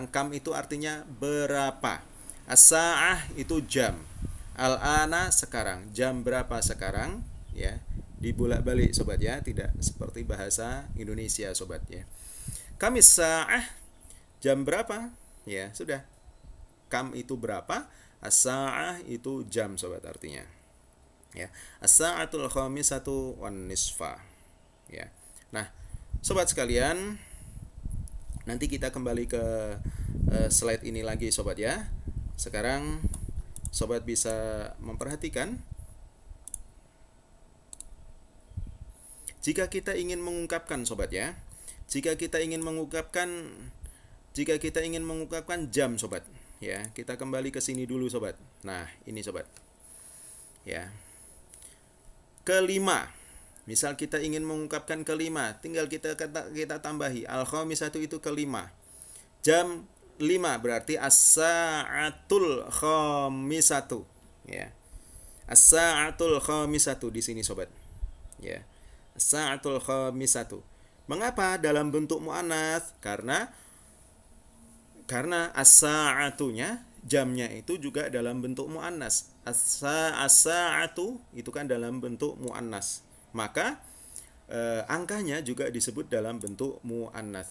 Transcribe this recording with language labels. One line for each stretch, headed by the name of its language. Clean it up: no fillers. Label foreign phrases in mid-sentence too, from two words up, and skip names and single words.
Indonesian: Kam itu artinya berapa, as-sa'ah itu jam, al-ana sekarang, jam berapa sekarang ya. Dibolak-balik sobat ya, tidak seperti bahasa Indonesia sobat ya. Kamis sa'ah, jam berapa ya, sudah. Kam itu berapa, as-sa'ah itu jam sobat artinya ya.
Arabic: الساعة الخامسة والنصف ya.
Indonesian: Nah sobat sekalian, nanti kita kembali ke slide ini lagi sobat ya. Sekarang sobat bisa memperhatikan, jika kita ingin mengungkapkan sobat ya, jika kita ingin mengungkapkan jam sobat ya, kita kembali ke sini dulu sobat. Nah ini sobat ya, kelima, misal kita ingin mengungkapkan kelima, tinggal kita tambahi al-khamisatu itu kelima, jam 5 berarti
Arabic: الساعة الخامسة
Indonesian: ya.
Arabic: الساعة الخامسة
Indonesian: di sini sobat ya.
Arabic: الساعة الخامسة.
Indonesian: Mengapa dalam bentuk muannats? Karena as-sa'atunya, jamnya itu juga dalam bentuk muannats. As-sa'atu itu kan dalam bentuk muannats. Maka angkanya juga disebut dalam bentuk muannats.